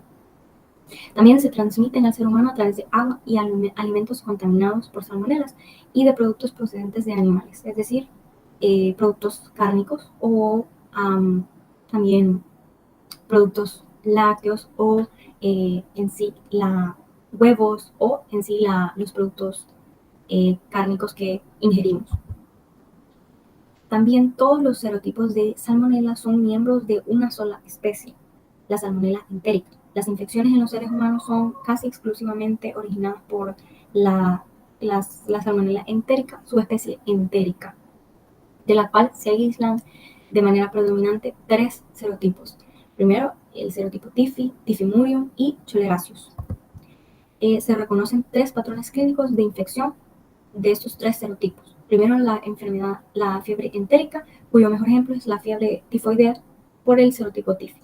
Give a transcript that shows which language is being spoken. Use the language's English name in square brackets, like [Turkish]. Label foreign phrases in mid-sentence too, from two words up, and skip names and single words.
[Spanish] También se transmiten al ser humano a través de agua y alimentos contaminados por salmonelas, y de productos procedentes de animales, es decir, productos cárnicos o también productos lácteos, o en sí huevos, o en sí los productos cárnicos que ingerimos. También todos los serotipos de salmonela son miembros de una sola especie, la salmonela entérica. Las infecciones en los seres humanos son casi exclusivamente originadas por la salmonela entérica, subespecie entérica, de la cual se aíslan de manera predominante tres serotipos. Primero, el serotipo TIFI, Tifimurium y Choleracius. Se reconocen tres patrones clínicos de infección de estos tres serotipos. Primero, la fiebre entérica, cuyo mejor ejemplo es la fiebre tifoidea por el serotipo TIFI.